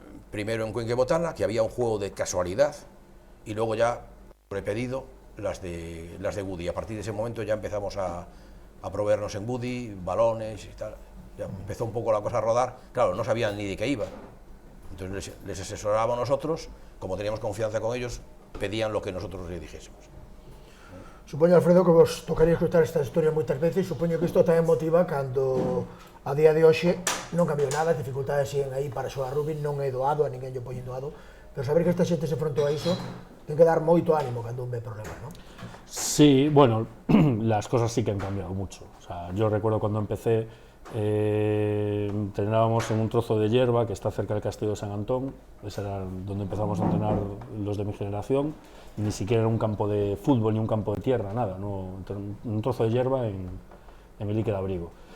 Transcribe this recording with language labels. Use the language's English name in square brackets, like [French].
[Spanish] Primero en Cuenca Botana, que había un juego de casualidad, y luego ya, por pedido, las de Goody. A partir de ese momento ya empezamos a proveernos en Goody, balones y tal. Ya empezó un poco la cosa a rodar. Claro, no sabían ni de qué iba. Entonces les asesorábamos nosotros, como teníamos confianza con ellos, pedían lo que nosotros les dijésemos. [Galician] Supoño, Alfredo, que vos tocaría escutar esta historia moitas veces. Supoño que isto tamén motiva cando a día de hoxe non cambiou nada, as dificultades siguen aí para xogar rugby, non é doado, a ninguén lle poñen doado, pero saber que esta xente se frontou a iso ten que dar moito ánimo cando un ve problemas, ¿no? [Spanish] Sí, bueno, las cosas sí que han cambiado mucho. O sea, yo recuerdo cuando empecé, entrenábamos en un trozo de hierba que está cerca del Castillo de San Antón. Ese era donde empezamos a entrenar los de mi generación. Ni siquiera era un campo de fútbol ni un campo de tierra, nada, no, un trozo de hierba en el Ique de Abrigo.